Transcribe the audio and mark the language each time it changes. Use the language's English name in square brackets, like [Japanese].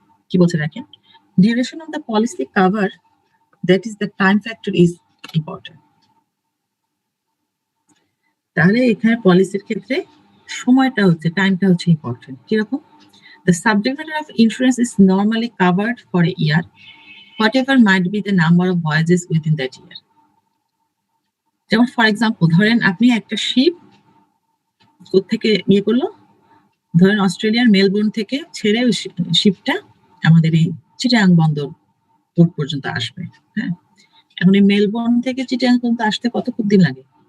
[Bangla] কি বলছে দেখেন, [English] duration of the policy cover, that is the time factor is important. [Bangla] তাহলে এখানে পলিসির ক্ষেত্রে সময়টা হচ্ছে, টাইমটা হচ্ছে ইম্পর্টেন্ট। কিরকম? [English] The subject matter of insurance is normally covered for a year, whatever might be the number of voyages within that year. [Bangla] যেমন ফর এক্সাম্পল ধরেন আপনি একটা শিপ কোত্থেকে করলো, ধরেন অস্ট্রেলিয়ার মেলবোর্ন থেকে ছেড়ে শিপটা আমাদের এই চিটাগাং বন্দর পোর্ট পর্যন্ত আসবে। হ্যাঁ, এখন এই মেলবোর্ন থেকে চিটাগাং পর্যন্ত আসতে কতক্ষণ দিন লাগে?